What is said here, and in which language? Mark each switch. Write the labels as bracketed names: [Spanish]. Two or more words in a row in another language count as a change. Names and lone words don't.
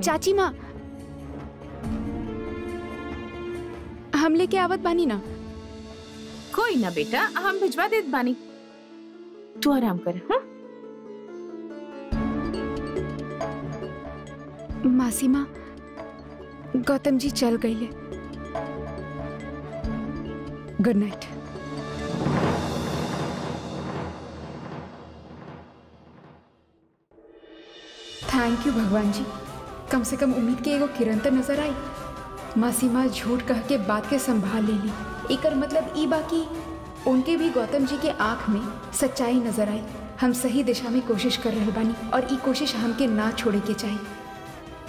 [Bhojpuri] चाची माँ, हम लेके आवत बानी ना। कोई ना बेटा, हम भिजवा देत बानी, तू आराम कर। हाँ? मासी माँ, गौतम जी चल गईले। [English] Good night. Thank you [Bhojpuri] भगवान जी, कम से कम उम्मीद के एगो किरण तो नजर आई। मासी माँ झूठ कह के बात के संभाल ले ली। एकर मतलब ई बाकी उनके भी गौतम जी के आंख में सच्चाई नजर आई। हम सही दिशा में कोशिश कर रहे बानी और ई कोशिश हमके ना छोड़े के चाहिए।